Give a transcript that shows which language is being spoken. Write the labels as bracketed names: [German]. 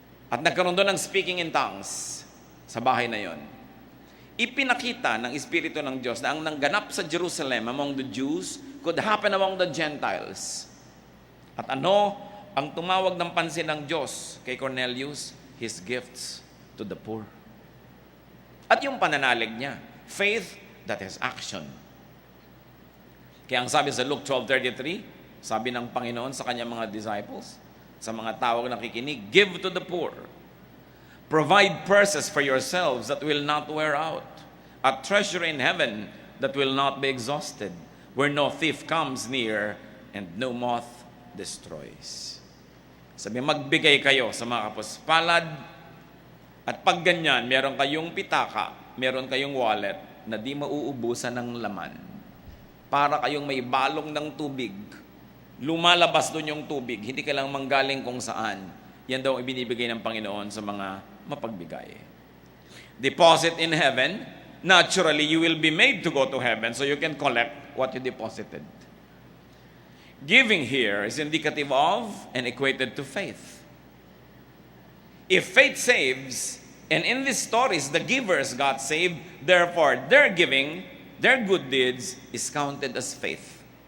[Filipino] At nagkaroon doon ng speaking in tongues sa bahay na yon. Ipinakita ng Espiritu ng Diyos na ang nangganap sa Jerusalem [English] among the Jews could happen among the Gentiles. [Filipino] At ano ang tumawag ng pansin ng Diyos kay Cornelius? [English] His gifts to the poor. [Filipino] At yung pananalig niya, [English] faith that has action. [Filipino] Kaya ang sabi sa Luke 12:33, sabi ng Panginoon sa kanyang mga disciples, sa mga tawag na nakikinig, [English] give to the poor. Provide purses for yourselves that will not wear out, a treasure in heaven that will not be exhausted, where no thief comes near and no moth destroys. [Filipino] Sabi, magbigay kayo sa mga kapuspalad, at pag ganyan, meron kayong pitaka, meron kayong wallet na di mauubusan ng laman. Para kayong may balong ng tubig. Lumalabas doon yung tubig, hindi ka lang manggaling kung saan. Yan daw ang ibinibigay ng Panginoon sa mga mapagbigay. [English] Deposit in heaven, naturally you will be made to go to heaven so you can collect what you deposited. Giving here is indicative of and equated to faith. If faith saves, and in these stories the givers got saved, therefore their giving, their good deeds is counted as faith.